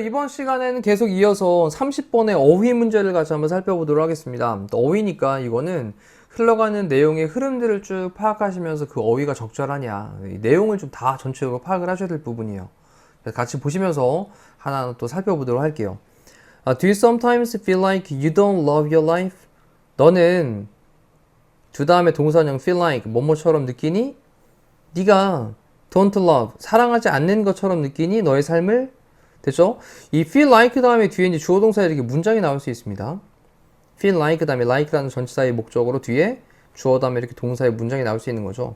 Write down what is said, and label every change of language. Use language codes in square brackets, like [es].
[ko] 이번 시간에는 계속 이어서 30번의 어휘 문제를 같이 한번 살펴보도록 하겠습니다. 어휘니까 이거는 흘러가는 내용의 흐름들을 쭉 파악하시면서 그 어휘가 적절하냐, 이 내용을 좀 다 전체적으로 파악을 하셔야 될 부분이에요. 같이 보시면서 하나 또 살펴보도록 할게요. [en] Do you sometimes feel like you don't love your life? [ko] 너는 주 다음에 동사형 feel like 뭐뭐처럼 느끼니? 네가 don't love 사랑하지 않는 것처럼 느끼니? 너의 삶을? 됐죠? 이 feel like 다음에 뒤에 이제 주어 동사 이렇게 문장이 나올 수 있습니다. feel like 다음에 like라는 전치사의 목적으로 뒤에 주어 다음에 이렇게 동사의 문장이 나올 수 있는 거죠.